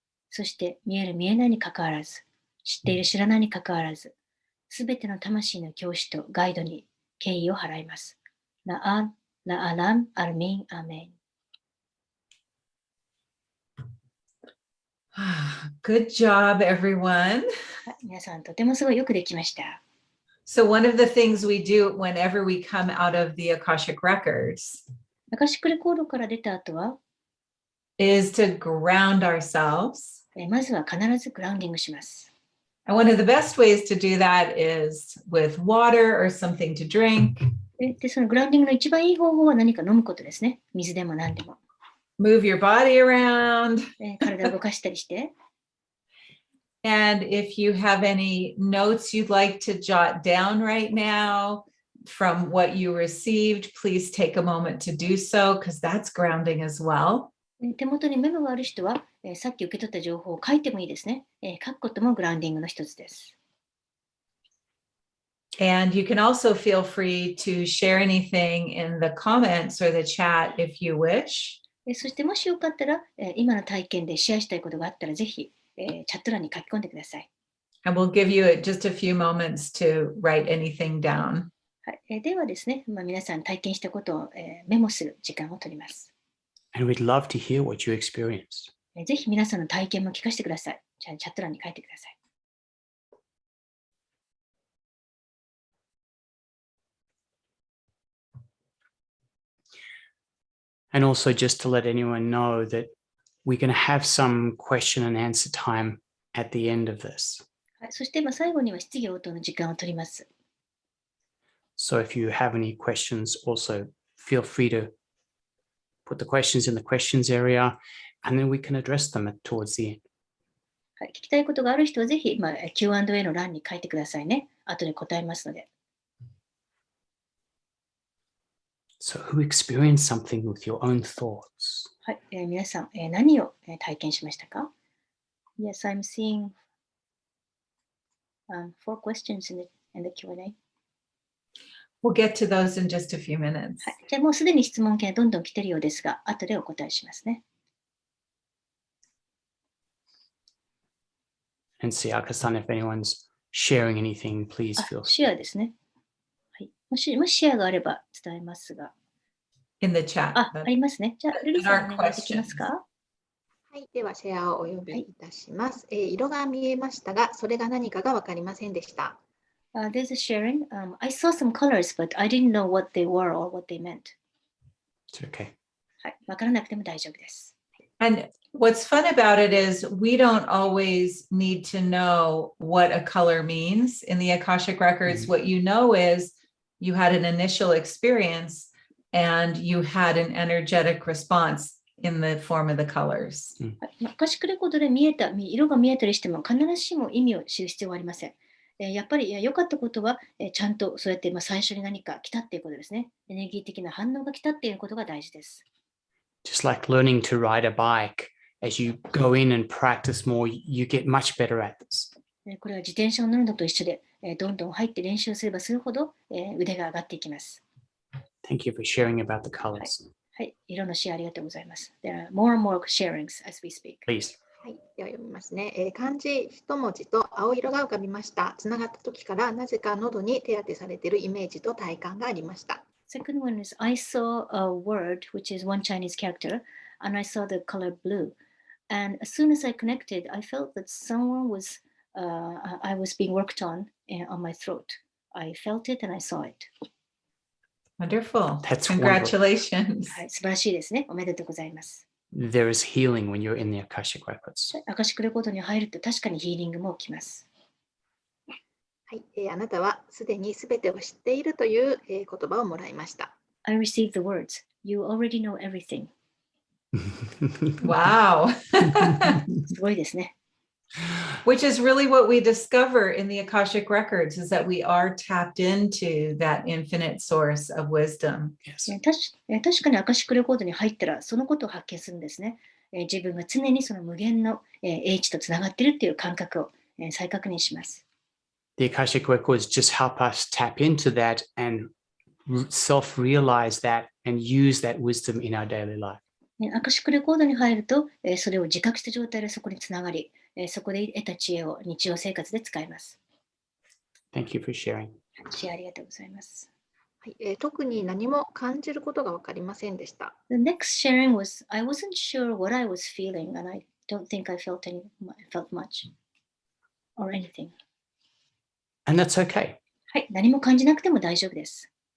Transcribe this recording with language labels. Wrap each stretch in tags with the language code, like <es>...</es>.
<ja>そして見える見えないにかかわらず、知っている知らないにかかわらず、すべての魂の教師とガイドに敬意を払います。ラアン、ラアラン、アルミン、アーメン。</ja> <en>Good job, everyone.</en> <ja>皆さん、とてもすごいよくできました。</ja> <en>So one of the things we do whenever we come out of the Akashic records</en> <ja>アカシックレコードから出た後は、</ja> <en>is to ground ourselves.</en> <ja>まずは必ずグラウンディングします。</ja> <en>And one of the best ways to do that is with water or something to drink.</en> <ja>で、そのグラウンディングの一番いい方法は何か飲むことですね。水でも何でも。</ja> <en>Move your body around.</en> <ja>体を動かしたりして。</ja> <en>And if you have any notes you'd like to jot down right now from what you received, please take a moment to do so, because that's grounding as well.</en> <ja>手元にメモがある人は、さっき受け取った情報を書いてもいいですね。書くこともグラウンディングの一つです。</ja> <en>And you can also feel free to share anything in the comments or the chat if you wish.</en> <ja>そしてもしよかったら、今の体験でシェアしたいことがあったら、ぜひ、チャット欄に書き込んでください。</ja> <en>And we'll give you just a few moments to write anything down.</en> <ja>はい、ではですね、皆さん体験したことを、メモする時間を取ります。</ja> <en>And we'd love to hear what you experienced.</en> <ja>ぜひ皆さんの体験も聞かせてください。じゃあチャット欄に書いてください。</ja> <en>And also just to let anyone know that we're going to have some question and answer time at the end of this.</en> <ja>はい、そして最後には質疑応答の時間を取ります。</ja> <en>So if you have any questions, also feel free to put the questions in the questions area, and then we can address them towards the end.</en> <ja>はい、聞きたいことがある人はぜひ、Q&A の欄に書いてくださいね。後で答えますので。</ja> <en>So who experienced something with your own thoughts?</en> <ja>はい、皆さん、何を、体験しましたか？</ja> <en>Yes, I'm seeing four questions in the Q&A. We'll get to those in just a few minutes.</en> <ja>はい、じゃあもうすでに質問がどんどん来てるようですが、後でお答えしますね。</ja> <en>And Siaka-san, if anyone's sharing anything, please feel free.</en> <ja>シェアですね。はい、もしシェアがあれば伝えますが。</ja> <en>In the chat.</en> <ja>ありますね。じゃあ、ルリさんお願いできますか？はい、ではシェアをお呼びいたします。色が見えましたが、それが何かが分かりませんでした。</ja> <en>There's a sharing. I saw some colors, but I didn't know what they were or what they meant. It's okay.</en> <ja>はい、分からなくても大丈夫です。</ja> <en>And what's fun about it is we don't always need to know what a color means in the Akashic records. What you know is you had an initial experience and you had an energetic response in the form of the colors.</en> <ja>アカシックレコードで色が見えたりしても必ずしも意味を知る必要はありません。やっぱり良かったことは、ちゃんとそうやって最初に何か来たっていうことですね。エネルギー的な反応が来たっていうことが大事です。</ja> <en>Just like learning to ride a bike, as you go in and practice more, you get much better at this.</en> <ja>これは自転車を乗るのと一緒で、どんどん入って練習すればするほど、腕が上がっていきます。</ja> <en>Thank you for sharing about the colors.</en> <ja>はい、色のシェアありがとうございます。</ja> <en>There are more and more sharings as we speak. Please.</en> <ja>はい、では読みますね。漢字一文字と青色が浮かびました。つながった時からなぜか喉に手当てされているイメージと体感がありました。</ja> <en>Second one is I saw a word which is one Chinese character and I saw the color blue. And as soon as I connected, I felt that someone was, I was being worked on my throat. I felt it and I saw it. Wonderful. That's Congratulations.</en> <ja>はい、素晴らしいですね。おめでとうございます。</ja> <en>There is healing when you're in the Akashic records.</en> <ja>アカシックレコードに入ると確かにヒーリングも起きます。はい、あなたはすでにすべてを知っているという、言葉をもらいました。</ja> <en>I received the words. You already know everything. Wow.</en> <ja>すごいですね。</ja> <en>Which is really what we discover in the Akashic records is that we are tapped into that infinite source of wisdom. Yes.</en> <ja>確かにアカシックレコードに入ったらそのことを発見するんですね。自分が常にその無限の英知とつながっているっていう感覚を再確認します。</ja> <en>The Akashic records just help us tap into that and self-realize that and use that wisdom in our daily life.</en> <ja>アカシックレコードに入ると、それを自覚した状態でそこにつながり、そこで得た知恵を日常生活で使います。</ja> <en>Thank you for sharing.</en> <ja>シェアありがとうございます。はい、特に何も感じることが分かりませんでした。</ja> <en>The next sharing was, I wasn't sure what I was feeling, and I don't think I felt much or anything. And that's okay.</en> <ja>はい、何も感じなくても大丈夫です。</ja>